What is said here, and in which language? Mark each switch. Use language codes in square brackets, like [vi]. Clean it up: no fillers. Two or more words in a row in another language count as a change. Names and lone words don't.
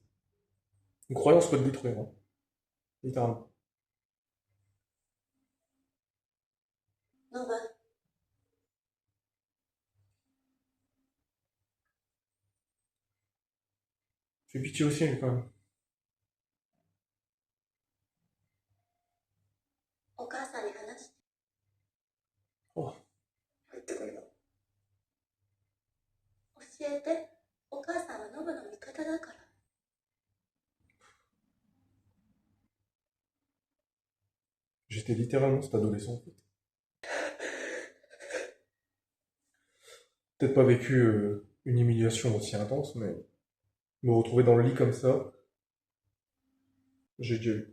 [fr] Une croyance peut te détruire, hein. Littéralement. [ja] ノブ、 [fr] Fais pitié aussi, lui, quand même. [ja] お母さんに話して。 Oh. 入ってくるよ。教えて。お母さんはノブの味方だから。 [fr] J'étais littéralement cet adolescent, en fait. peut-être pas vécu une humiliation aussi intense, mais me retrouver dans le lit comme ça, j'ai déjà eu.